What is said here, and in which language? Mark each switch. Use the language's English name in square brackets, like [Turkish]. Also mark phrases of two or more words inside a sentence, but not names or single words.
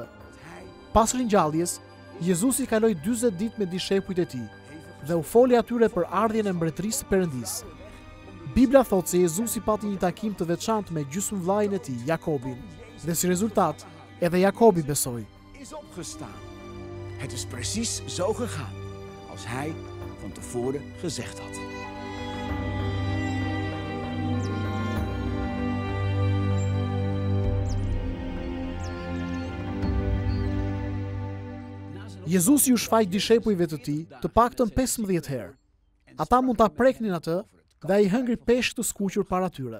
[Albanian] Pas ringjalljes, Jezusi kaloi 40 ditë me dishepujt e tij dhe u foli atyre për ardhjen e mbretërisë së Perëndisë. Bibla thotë se Jezusi pati një takim të veçantë me gjysmëvllain e tij, Jakobin, dhe si rezultat, edhe Jakobi besoi. [Dutch] Is opgestaan. Het is precies zo gegaan als hij van tevoren gezegd had. [Albanian] Jezusi u shfaq dishepujve të tij të paktën 15 herë. Ata mund ta preknin atë dhe ai hëngri peshk të skuqur para tyre.